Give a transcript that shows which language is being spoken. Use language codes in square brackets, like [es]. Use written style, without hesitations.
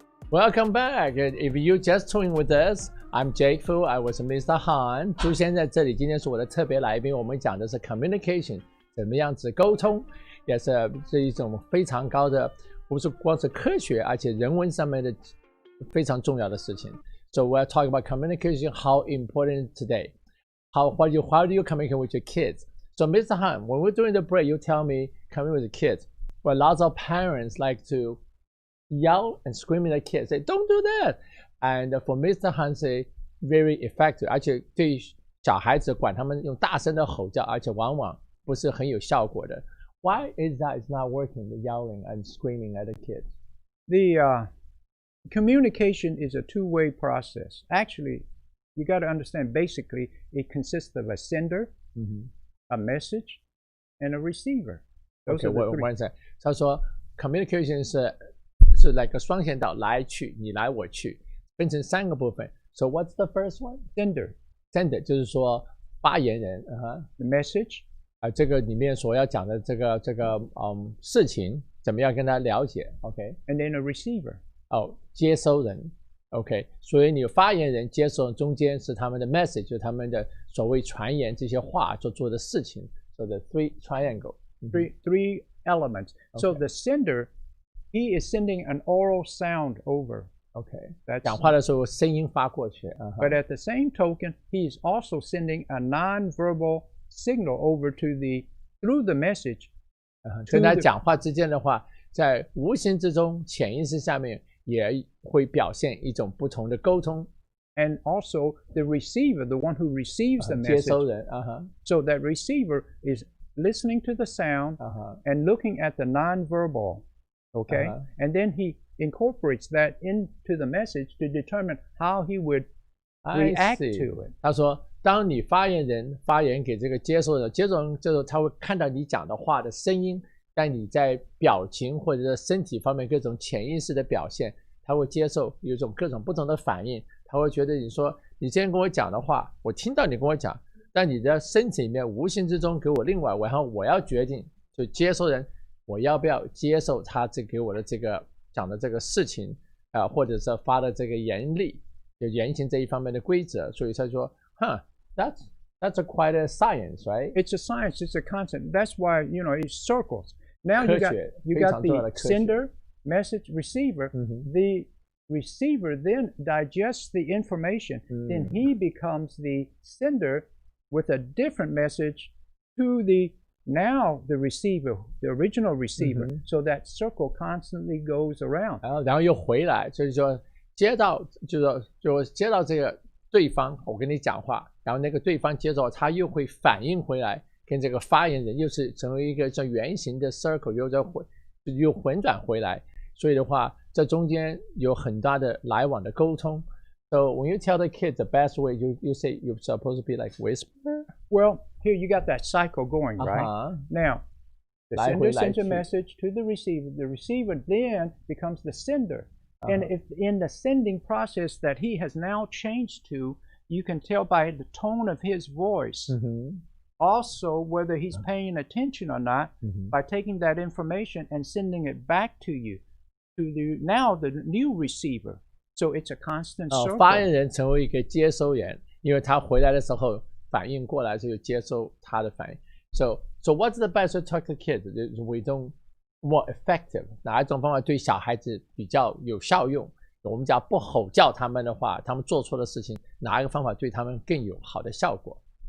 [en] Welcome back. If you just tuned with us, I'm Jake Fu. I was Mr. Han. [zh] 朱先在这里，今天是我的特别来宾。我们讲的是 communication， 怎么样子沟通。也是一种非常高的，不是光是科学，而且人文上面的非常重要的事情。 [en] So we're talking about communication, how important today. How do you communicate with your kids? So Mr. Han, when we're doing the break, you tell me communicate with the kids. But lots of parents like to yell and scream at their kids, say, don't do that. And for Mr. Han, say, very effective. [zh] 而且对小孩子管他们用大声的吼叫，而且往往不是很有效果的。 [en] Why is that it's not working, the yelling and screaming at the kids? The communication is a two-way process. Actually, you got to understand, basically, it consists of a sender, a message, and a receiver. Those Okay, are the three. one second. [zh] 他说 communication 是 like 双线道，来去，你来我去，分成3个部分。 [en] So what's the first one? Sender [zh] 就是说发言人 [en] ，the message [zh] 这个里面所要讲的这个事情怎么样跟他了解 ，OK？ [en] And then a receiver [zh] 接收人 ，OK？所以你发言人、接收人中间是他们的 message， 就是他们的所谓传言这些话所做的事情。 [en] So the three triangle，three elements. Okay. So the sender, he is sending an oral sound over. Okay. [zh] 讲话的时候声音发过去。 [en] But at the same token, he is also sending a non-verbal signal over through the message. [zh] 跟他讲话之间的话，在无形之中、潜意识下面也会表现一种不同的沟通。 [en] And also the receiver, the one who receives the message. [zh] 接收人 [en] So that receiver is listening to the sound and looking at the non-verbal. Okay? And then he incorporates that into the message to determine how he would react to it. [zh] 他说，当你发言人发言给这个接收人，接收人这时候他会看到你讲的话的声音，但你在表情或者是身体方面各种潜意识的表现，他会接受有一种各种不同的反应，他会觉得你说你今天跟我讲的话，我听到你跟我讲，但你的身体里面无形之中给我另外，然后我要决定，就接收人我要不要接受他给我的这个讲的这个事情或者是发的这个言例，就言行这一方面的规则，所以他说， [en] that's quite a science, right? It's a science. It's a concept. That's why it's circles. Now you got the sender, message, receiver. The receiver then digests the information. Then he becomes the sender with a different message to the receiver, the original receiver. So that circle constantly goes around. [zh] 然后又回来，就是说接到这个对方，我跟你讲话，然后那个对方接着他又会反应回来，跟这个发言人又是成为一个像圆形的 circle， 又混转回来，所以的话，这中间有很大的来往的沟通。 [en] So when you tell the kids the best way, you say you're supposed to be like whisper. Well, here you got that cycle going, right? Now, the sender sends a message to the receiver then becomes the sender. And if in the sending process that he has now changed to, you can tell by the tone of his voice, also whether he's paying attention or not, by taking that information and sending it back to you, to the new receiver. So it's a constant circle. [zh] 发言人成为一个接收人，因为他回来的时候反应过来就接收他的反应。 [en] So what's the best way to talk to kids? We don't more effective. [zh] 哪一种方法对小孩子比较有效用？我们讲不吼叫他们的话，他们做错的事情，哪一个方法对他们更有好的效果